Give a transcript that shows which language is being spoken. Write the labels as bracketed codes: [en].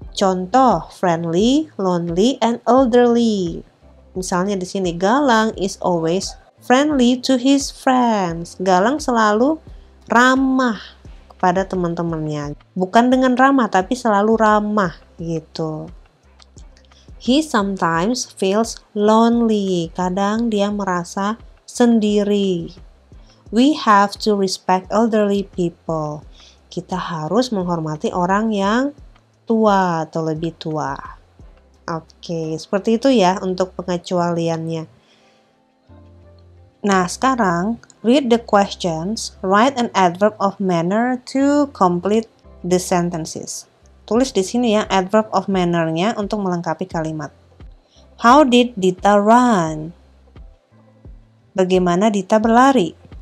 [en] Contoh, friendly, lonely, and elderly. [id] Misalnya di sini, [en] Galang is always friendly to his friends. [id] Galang selalu ramah kepada teman-temannya. Bukan dengan ramah, tapi selalu ramah gitu. [en] He sometimes feels lonely. [id] Kadang dia merasa sendiri. [en] We have to respect elderly people. [id] Kita harus menghormati orang yang tua atau lebih tua. Oke, seperti itu ya untuk pengecualiannya. Nah, sekarang [en] read the questions, write an adverb of manner to complete the sentences. [id] Tulis di sini ya adverb of manner-nya untuk melengkapi kalimat. [en] How did Dita run? [id] Bagaimana Dita berlari?